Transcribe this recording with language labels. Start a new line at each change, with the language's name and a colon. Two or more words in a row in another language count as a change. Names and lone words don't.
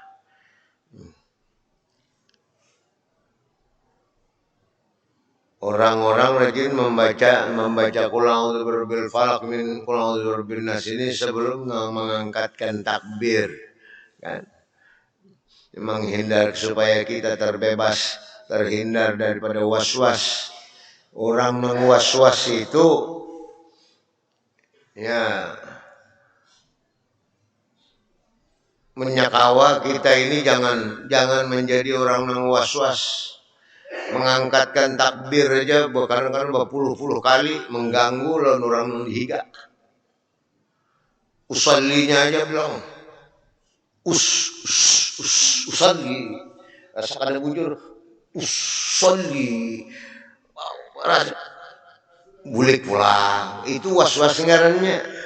Banjar: Orang-orang rajin membaca
Arabic: قل أعوذ برب الفلق من قل أعوذ برب الناس
Banjar: ini sebelum mengangkatkan takbir, kan? Menghindar supaya kita terbebas, terhindar daripada was-was. Orang mengwas-was itu ya menyakawa kita ini jangan menjadi orang yang was-was. Mengangkatkan takbir aja kadang-kadang berpuluh-puluh kali mengganggu lawan orang dihiga. Usallinya aja bilang usalli, rasa kada bujur usalli, bulik pulang, itu was-was ngarannya.